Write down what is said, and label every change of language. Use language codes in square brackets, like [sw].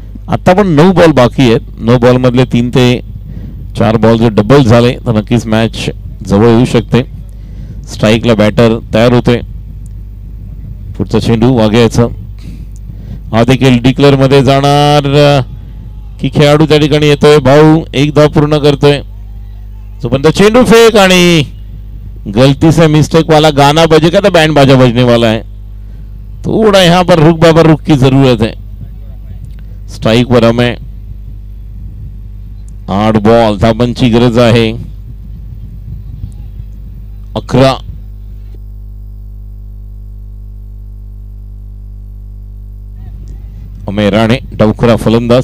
[mr] आता पण 9 बॉल बाकी आहेत. 9 बॉल मधले 3 ते 4 बॉल जर डबल झाले तर नक्कीच मॅच जवळ येऊ शकते. स्ट्राईकला बॅटर तयार होते. पुढचा चेंडू वाघ्याचा. हा देखील डिक्लेअर मध्ये जाणार की खेळाडू त्या ठिकाणी येतोय. भाऊ 1 धाव पूर्ण करतोय. जोपर्यंत चेंडू फेक आणि [hi] गलती से मिस्टेक वाला गाना बजेगा तो बैंड बाजा बजने वाला है. थोड़ा यहाँ पर रुक बाबा रुक की जरूरत है. [mr] स्ट्राइक वर हमें 8 बॉल धावांची गरज आहे. 11 अमे राणे डावखुरा फलंदाज.